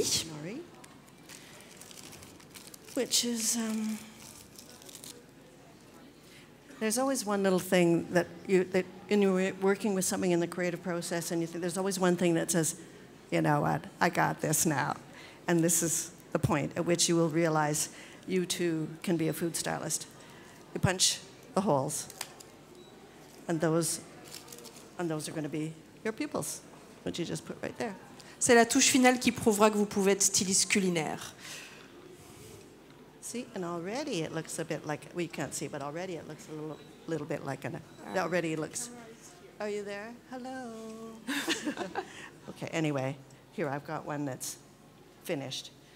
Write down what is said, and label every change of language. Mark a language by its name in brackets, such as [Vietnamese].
[English] nori, which is there's always one little thing that when you're working with something in the creative process, and you think there's always one thing that says, you know what, I got this now, and this is the point at which you will realize you too can be a food stylist. You punch the holes, and those are going to be your pupils, which you just put right there. [French] C'est la touche finale qui prouvera que vous pouvez être styliste culinaire. [English] See, and already it looks a bit like, we can't see, but already it looks a little bit like already it looks, are you there? Hello. Okay, anyway, here I've got one that's finished.